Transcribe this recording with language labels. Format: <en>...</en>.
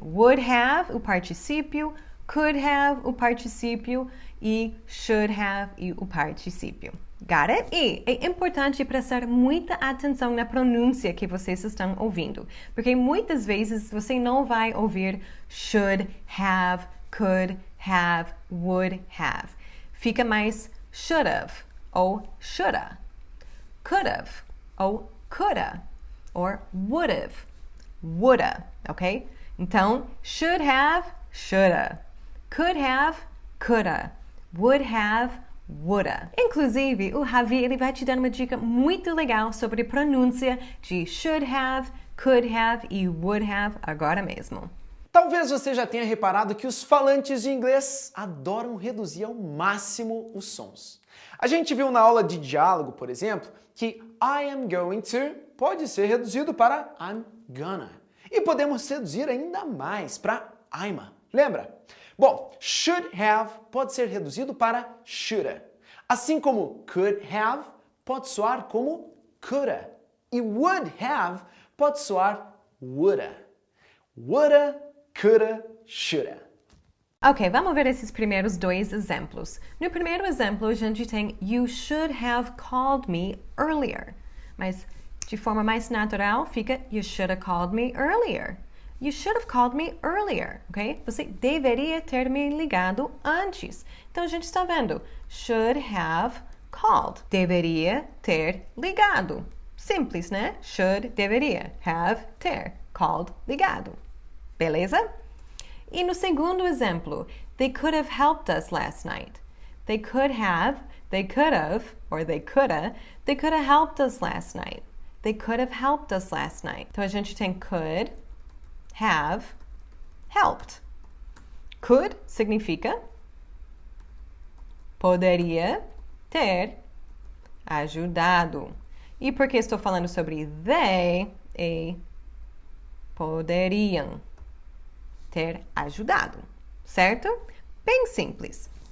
<pt>Would have, o particípio, could have, o particípio, e should have, e o particípio.</pt> <en>Got it?</en> <pt>E é importante prestar muita atenção na pronúncia que vocês estão ouvindo, porque muitas vezes você não vai ouvir should have, could have, would have. Fica mais should have ou shoulda, could have ou coulda, or would have, woulda, ok? Então, should have, shoulda, could have, coulda, would have, woulda. Inclusive, o Ravi ele vai te dar uma dica muito legal sobre pronúncia de should have, could have e would have agora mesmo. Talvez você já tenha reparado que os falantes de inglês adoram reduzir ao máximo os sons. A gente viu na aula de diálogo, por exemplo, que</pt> <en>I am going to</en> <pt>pode ser reduzido para</pt> <en>I'm gonna.</en> <pt>E podemos reduzir ainda mais para I'ma. Lembra? Bom, should have pode ser reduzido para shoulda. Assim como could have pode soar como coulda. E would have pode soar woulda.</pt> <en>Woulda, coulda, shoulda.</en> <pt>Ok, vamos ver esses primeiros dois exemplos. No primeiro exemplo, a gente tem</pt> <en>You should have called me earlier.</en> <pt>Mas de forma mais natural, fica</pt> <en>You should have called me earlier. You should have called me earlier, ok?</en> <pt>Você deveria ter me ligado antes. Então, a gente está vendo should have called. Deveria ter ligado. Simples, né? Should, deveria. Have, ter. Called, ligado. Beleza? E no segundo exemplo,</pt> <en>they could have helped us last night. They could have, or they coulda helped us last night. They could have helped us last night.</en> <pt>Então, a gente tem could, have, helped. Could significa poderia ter ajudado. E porque estou falando sobre they, poderiam ter ajudado, certo? Bem simples.</pt>